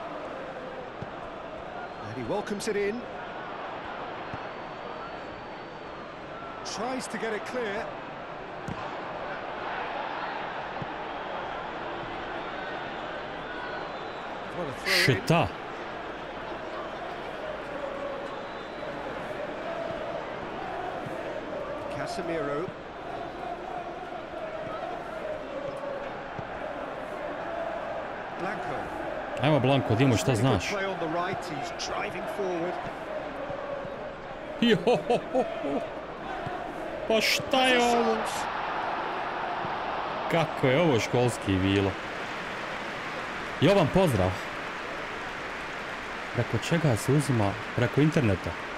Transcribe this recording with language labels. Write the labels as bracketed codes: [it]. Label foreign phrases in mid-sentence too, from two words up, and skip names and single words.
[en] And he welcomes it in. Tries to get it clear. What a throw in. [sr] Šta? Casemiro. Blanco. Ajmo Blanko, Dimo, šta znaš? [en] Play on the right, he's driving forward. [sr] Pa šta je ovo? Kako je ovo školski bilo? Jovan, pozdrav. Preko čega se uzima? Preko interneta.